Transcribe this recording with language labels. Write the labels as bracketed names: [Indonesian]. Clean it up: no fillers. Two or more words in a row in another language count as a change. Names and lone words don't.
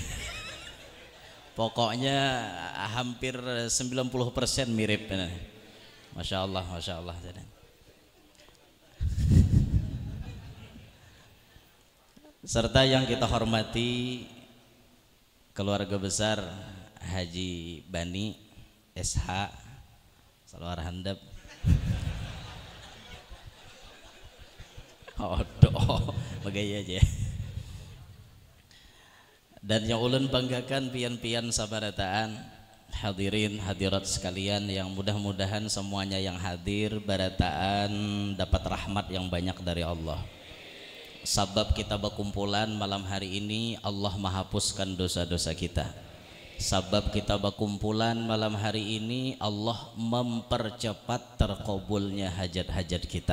[Indonesian] Pokoknya hampir 90% mirip, [Arabic] ما شاء الله. [Indonesian] Serta yang kita hormati keluarga besar Haji Bani SH Salwar Handap. [Banjar] Bagaya aja. Dan yang ulun banggakan pian-pian sabarataan, hadirin hadirat sekalian, yang mudah-mudahan semuanya yang hadir barataan dapat rahmat yang banyak dari Allah. Sabab kita berkumpulan malam hari ini, Allah menghapuskan dosa-dosa kita. Sabab kita berkumpulan malam hari ini, Allah mempercepat terkabulnya hajat-hajat kita.